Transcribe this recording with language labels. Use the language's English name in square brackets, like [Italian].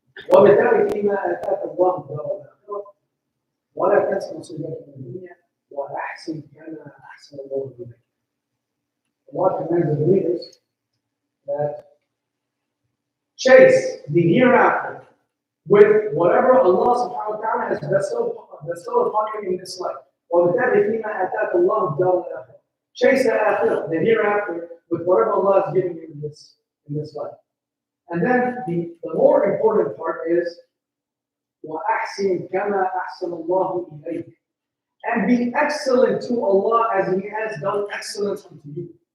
[Arabic] وبالتالي فيما آتاك الله الدار الآخرة ولا تنس نصيبك من الدنيا وأحسن كما أحسن الله إليك. [English] Allah commands the believers that chase the hereafter with whatever Allah subhanahu wa ta'ala has bestowed upon you in this life. [Arabic] وبالتالي فيما آتاك الله الدار الآخرة. [English] Chase the akhirah, the hereafter, with whatever Allah has given you in this life. And then the more important part is [Arabic] وَأَحْسِنْ كَمَا أَحْسَنَ اللَّهُ إِلَيْكَ. [English] And be excellent to Allah as He has done excellence unto you.